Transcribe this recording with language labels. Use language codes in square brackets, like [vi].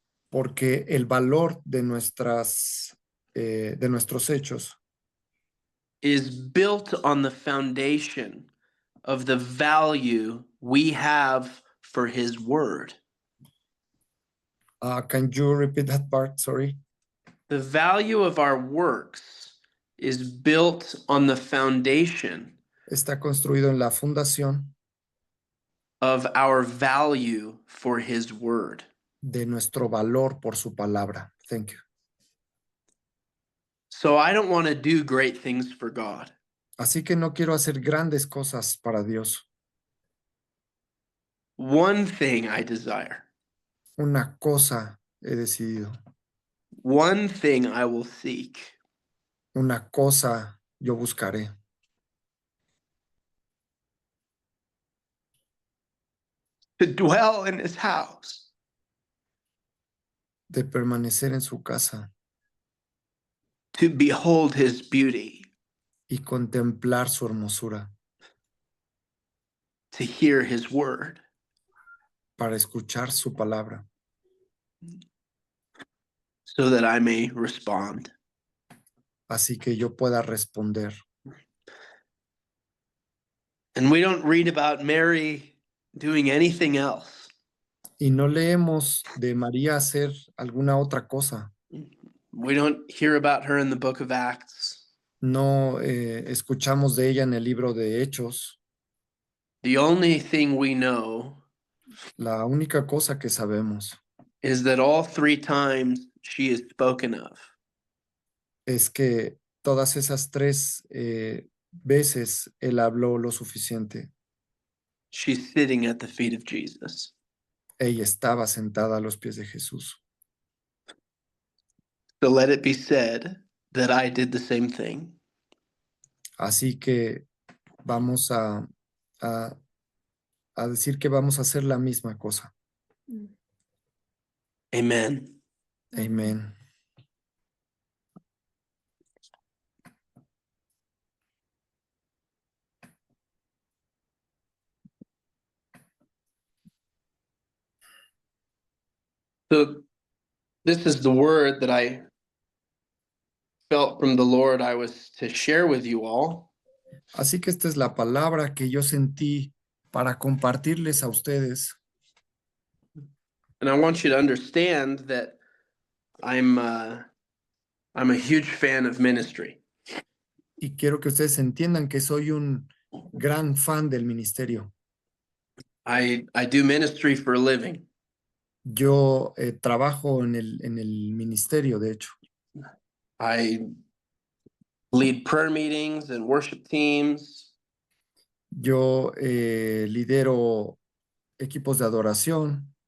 [es] Porque el valor de de nuestros hechos [en] is built on the foundation of the value we have for His word. Can you repeat that part? Sorry. The value of our works is built on the foundation [es] Está construido en la fundación [en] of our value for His word. [es] de nuestro valor por su palabra. [en] Thank you. So I don't want to do great things for God. [es] Así que no quiero hacer grandes cosas para Dios. [en] One thing I desire, [es] Una cosa he decidido. [en] one thing I will seek, [es] Una cosa yo buscaré. [en] to dwell in His house, [es] De permanecer en su casa [en] to behold His beauty, [es] y contemplar su hermosura [en] to hear His word, [es] para escuchar su palabra, [en] so that I may respond. [es] así que yo pueda responder. [en] And we don't read about Mary doing anything else. [es] Y no leemos de María hacer alguna otra cosa. [en] We don't hear about her in the book of Acts. [es] No escuchamos de ella en el libro de Hechos. [en] The only thing we know [es] La única cosa que sabemos [en] is that all three times she is spoken of, [es] es que todas esas tres veces él habló lo suficiente. [en] she's sitting at the feet of Jesus. [es] Ella estaba sentada a los pies de Jesús. [en] So let it be said that I did the same thing. [es] Así que vamos a decir que vamos a hacer la misma cosa. [en] Amen. [es] Amén. [en] So this is the word that I felt from the Lord I was to share with you all. [es] Así que esta es la palabra que yo sentí para compartirles a ustedes. [en] And I want you to understand that I'm a huge fan of ministry. [es] Y quiero que ustedes entiendan que soy un gran fan del ministerio. [en] I do ministry for a living. [es] Yo trabajo en el ministerio, de hecho. [en] I lead prayer meetings and worship teams. [es] Yo lidero equipos de adoración.